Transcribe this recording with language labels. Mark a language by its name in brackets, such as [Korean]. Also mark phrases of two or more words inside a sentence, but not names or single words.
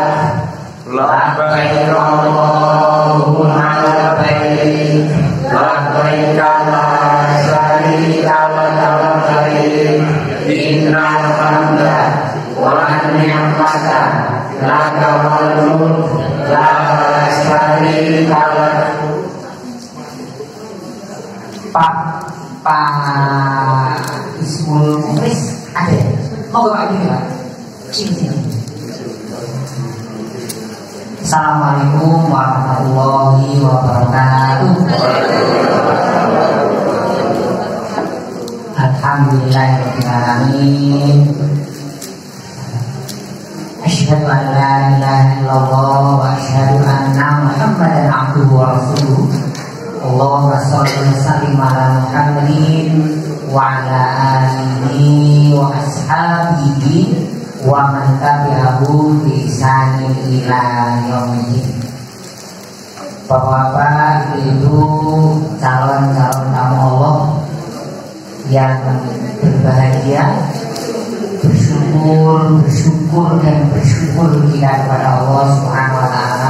[Arabic] لبيك اللهم لبيك، لبيك لا شريك لك لبيك، إن الحمد والنعمة لك الملك لا شريك لك. [Indonesian] Pak Ismul Mukhlis ada? Mau Pak ini Pak? Sini. [Arabic] السلام عليكم ورحمة الله وبركاته. الحمد لله رب العالمين. أشهد أن لا إله إلا الله وأشهد أن محمدا عبده ورسوله. اللهم صل وسلم على محمد وعلى آله وأصحابه ومن تبعه بإحسان إلى يوم. [Indonesian] Bapak-bapak, ibu, calon-calon tamu Allah yang berbahagia, bersyukur dan bersyukur kita kepada Allah [Arabic] سبحانه وتعالى.